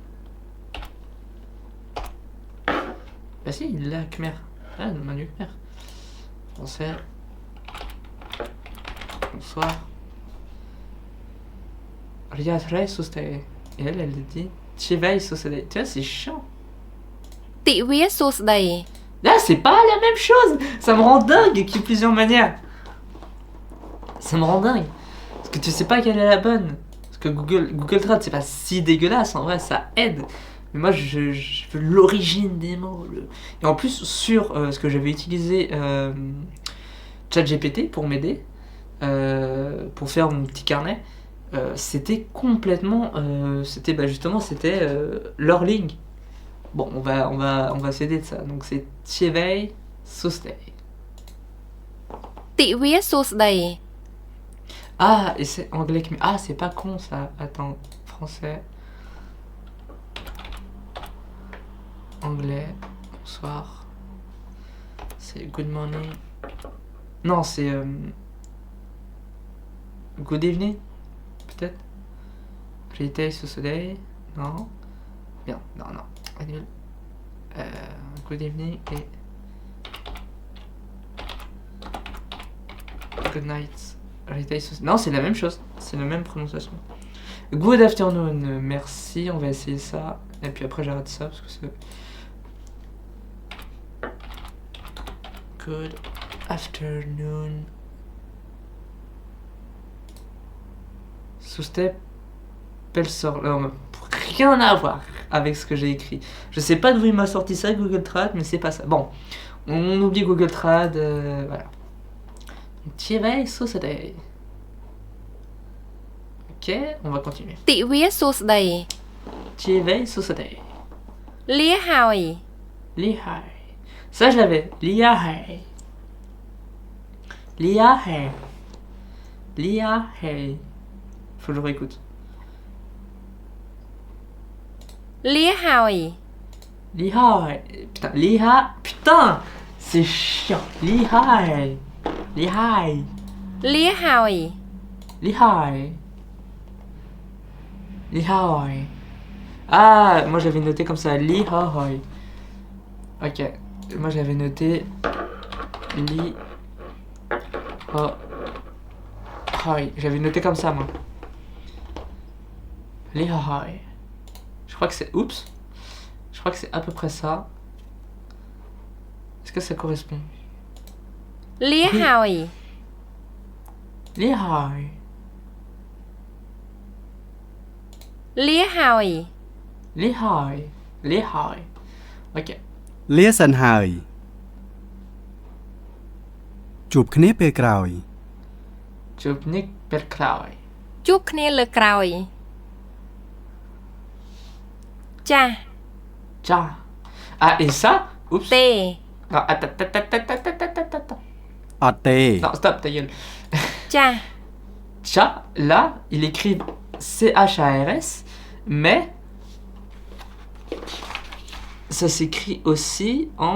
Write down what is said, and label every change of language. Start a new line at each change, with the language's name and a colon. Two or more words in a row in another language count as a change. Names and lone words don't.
French: Bah si, il l'a Khmer. Ah, le menu Khmer. Français. Bonsoir.
Khmer: រាត្រី សួស្តី.
French: Et elle dit
Khmer: ទិវា សួស្តី.
French: Tu vois, c'est chiant.
Khmer: ទិវាសួស្តី
French: Là, c'est pas la même chose. Ça me rend dingue qu'il y ait plusieurs manières. Ça me rend dingue. Parce que tu sais pas quelle est la bonne. Parce que Google Trad, c'est pas si dégueulasse. En vrai, ça aide. Mais moi, je veux l'origine des mots. Et en plus, sur ce que j'avais utilisé ChatGPT pour m'aider, pour faire mon petit carnet, c'était complètement... c'était justement, c'était Lorling. Bon, on va s'aider de ça. Donc c'est
Khmer: ទិវា សួស្តី.
French: ទិវាសួស្តី Ah, et c'est anglais. Ah, c'est pas con ça. Attends, français. Anglais. Bonsoir. C'est
English: good morning.
French: Non, c'est
English: good evening.
French: Peut-être. Retail Sostei. Non. Bien, non. Annule.
English: Good evening
French: et
English: good night.
French: Non, c'est la même chose. C'est la même prononciation.
English: Good afternoon.
French: Merci. On va essayer ça. Et puis après, j'arrête ça parce que c'est.
English: Good afternoon. Sous-step. Pelsor.
French: Non, rien à voir avec ce que j'ai écrit. Je sais pas d'où il m'a sorti ça, Google Trad, mais c'est pas ça. Bon, on oublie Google Trad, voilà.
Khmer: ទិវា សួស្តី.
French: Ok, on va continuer.
Khmer: ទិវាសួស្តី ទិវា សួស្តី. លាហើយ
French: Lihai. Ça, je l'avais. Lihai. Faut que je réécoute.
Khmer: លាហើយ
French: Lihai. Putain, c'est chiant.
Khmer: Lihai. លាហើយ
French: Ah, moi j'avais noté comme ça.
Khmer: Lihai.
French: Ok, moi j'avais noté li ho hoi. J'avais noté comme ça moi. Li ho hoi. Je crois que c'est... Oups. Je crois que c'est à peu près ça. Est-ce que ça correspond?
Khmer: លាហើយ លា ហើយ. លាហើយ លា ហើយ លា ហើយ. Ok. លាសិនហើយជួបគ្នាពេលក្រោយ ជួប គ្នា ពេល ក្រោយ. ជួបគ្នាលើក្រោយចាស់
French: Cha. Ah, et ça? Oups.
Khmer: ទេ
French: Non, attends.
Khmer: អត់ទេ
French: Non, stop, ta gueule.
Khmer: ចាស់
French: Cha, là, il écrit C-H-A-R-S, mais ça s'écrit aussi en...